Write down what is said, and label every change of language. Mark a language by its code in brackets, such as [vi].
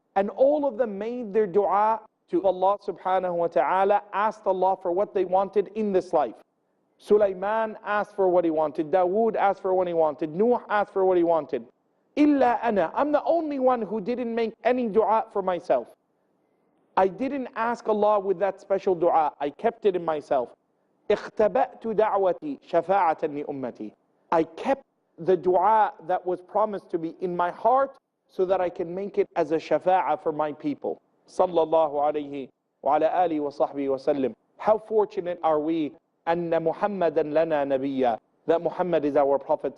[en] And all of them made their dua to Allah subhanahu wa ta'ala, asked Allah for what they wanted in this life. Sulaiman asked for what he wanted. Dawood asked for what he wanted. Nuh asked for what he wanted. [ar] Illa ana. [en] I'm the only one who didn't make any dua for myself. I didn't ask Allah with that special dua. I kept it in myself. [ar] اختبأت دعوتي شفاعة لأمتي. [en] I kept the dua that was promised to me in my heart so that I can make it as a shafa'ah for my people. [ar] Sallallahu alayhi wa ala alihi wa sahbihi wa sallam. [en] How fortunate are we [ar] anna Muhammadan lana nabiyya, [en] that Muhammad is our prophet.